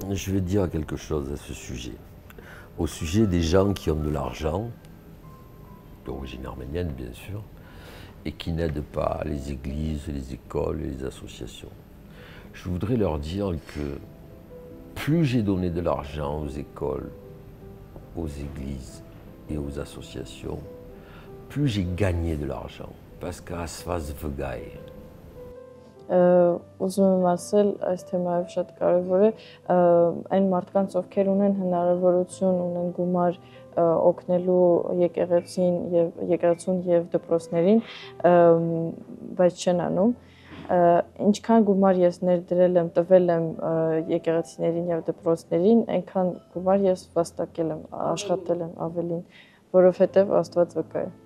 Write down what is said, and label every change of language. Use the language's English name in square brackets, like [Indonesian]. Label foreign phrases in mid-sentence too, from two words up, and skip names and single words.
[French] Je vais dire quelque chose à ce sujet. Au sujet des gens qui ont de l'argent, d'origine arménienne bien sûr, et qui n'aident pas les églises, les écoles et les associations. Je voudrais leur dire que plus j'ai donné de l'argent aux écoles, aux églises et aux associations, plus j'ai gagné de l'argent. Parce qu' [Armenian] Աստված վկա. Ուզում եմ ասել, այս թեմայով շատ կարևոր է այն մարդկանց, ովքեր ունեն հնարավորություն, ունեն գումար օգնելու եկեղեցուն եւ դպրոցներին, բայց չեն անում։ Ինչքան գումար ես ներդրել եմ, տվել եմ եկեղեցիներին եւ դպրոցներին, այնքան գումար ես վաստակել եմ, աշխատել եմ ավելին, որովհետեւ Աստված վկա է։